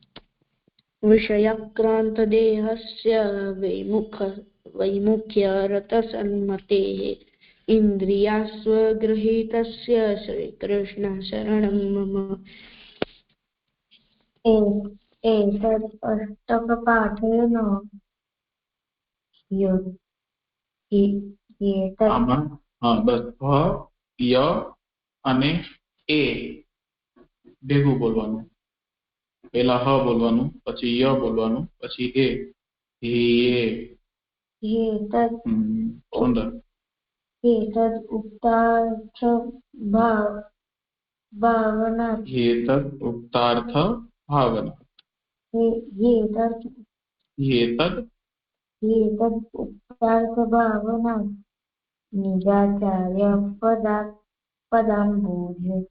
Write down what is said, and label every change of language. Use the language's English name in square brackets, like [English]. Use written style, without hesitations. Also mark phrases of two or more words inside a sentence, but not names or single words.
[Sanskrit] विषयाक्रान्तदेहस्य वैमुख्यरतसन्मतेः इन्द्रियास्वगृहीतस्य श्रीकृष्ण शरणं मम। एतद् अष्टकपाठेन [Gujarati] ભેગું બોલવાનું. પહેલા હ બોલવાનું, પછી ય બોલવાનું, પછી એ. સુંદર. [Sanskrit] एतद् उक्तार्थ भावना एतद् उक्तार्थ भावना एतद् उक्तार्थ भावना निजाचार्य पदाम्भोज